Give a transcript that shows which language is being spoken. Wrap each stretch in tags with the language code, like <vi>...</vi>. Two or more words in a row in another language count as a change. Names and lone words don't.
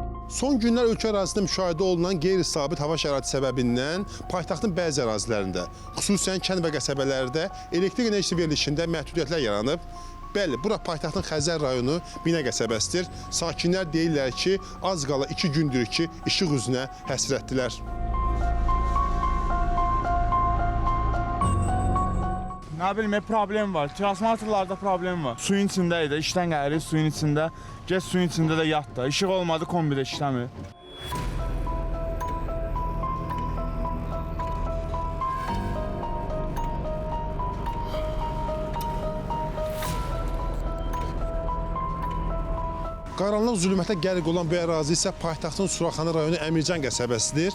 <az>Son günlər ölkə ərazisində müşahidə olunan qeyri-sabit hava şəraiti səbəbindən paytaxtın bəzi ərazilərində, xüsusən kənd və qəsəbələrdə elektrik enerjisi verilişində məhdudiyyətlər yaranıb. Bəli, bura paytaxtın Xəzər rayonu Binə qəsəbəsidir. Sakinlər deyirlər ki, az qala 2 gündür ki, işıq üzünə həsrətdilər.</az> <tr>Ne bileyim, problem var. Transformatorlarda problem var. Suyun içindeydi, işten geldi, suyun içinde. Geç suyun içinde de yattı. Işık olmadı, kombi de işlemiyor.</tr> <az>Qaranlıq zülmətə qərq olan bu ərazi isə paytaxtın Suraxanı rayonu Əmircan qəsəbəsidir.</az>